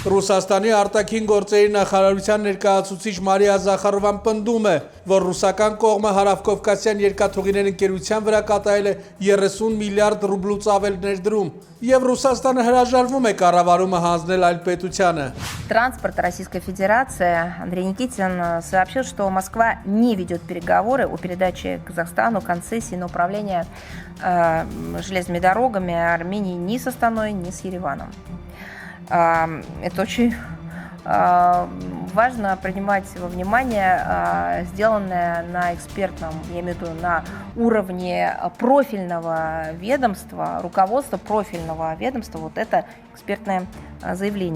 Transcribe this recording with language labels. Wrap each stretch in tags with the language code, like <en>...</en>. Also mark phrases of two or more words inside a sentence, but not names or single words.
<hy>Ռուսաստանի արտաքին գործերի նախարարության ներկայացուցիչ Մարիա Զախարովան պնդում է, որ ռուսական կողմը հարավկովկասյան երկաթուղիներ ընկերության վրա կատարել է 30 միլիարդ ռուբլուց ավել ներդրում, եւ Ռուսաստանը հրաժարվում է կառավարումը հանձնել այլ պետությանը։</hy> <ru>Транспорт Российской Федерации Андрей Никитин сообщил, что Москва не ведет переговоры о передаче Казахстану концессии на управление железными дорогами Армении ни с Астаной, ни с Ереваном. Это очень важно принимать во внимание сделанное на экспертном, я имею в виду на уровне профильного ведомства, руководства профильного ведомства, вот это экспертное заявление.</ru>